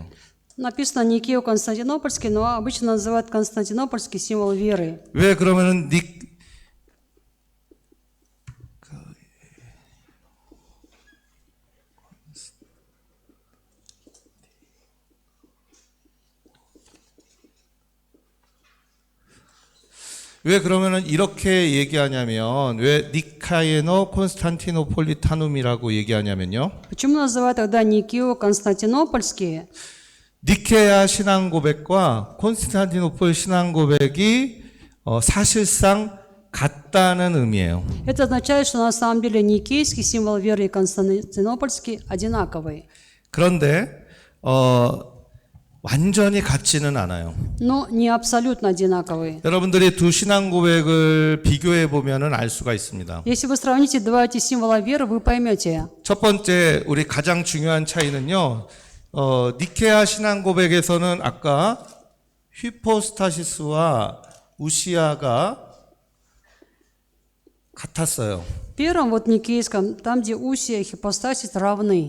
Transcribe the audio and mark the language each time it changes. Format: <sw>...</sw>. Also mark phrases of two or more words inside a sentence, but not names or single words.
<ru>Написано Никео-Константинопольский, но обычно называют Константинопольский символ веры.</ru> <ko>왜 그러면은 왜 그러면은 이렇게 얘기하냐면 왜 니카에노 콘스탄티노폴리타눔이라고 얘기하냐면요.</ko> <ru>Почему называют тогда Никео-Константинопольский?</ru> <ko>니케아 신앙 고백과 콘스탄티노플 신앙 고백이 사실상 같다는 의미예요.</ko> <ru>Это означает, что на самом деле Никейский символ веры и Константинопольский одинаковые.</ru> <ko>그런데 완전히 같지는 않아요.</ko> <ru>Но не абсолютно одинаковые.</ru> <ko>여러분들이 두 신앙 고백을 비교해 보면은 알 수가 있습니다.</ko> <ru>Если вы сравните два эти символа веры, вы поймете.</ru> <ko>첫 번째 우리 가장 중요한 차이는요. 니케아 신앙 고백에서는 아까 휘포스타시스와 우시아가 같았어요.</ko> <ru>В первом, вот Никейском, там, где усия и хипостасис равны.</ru>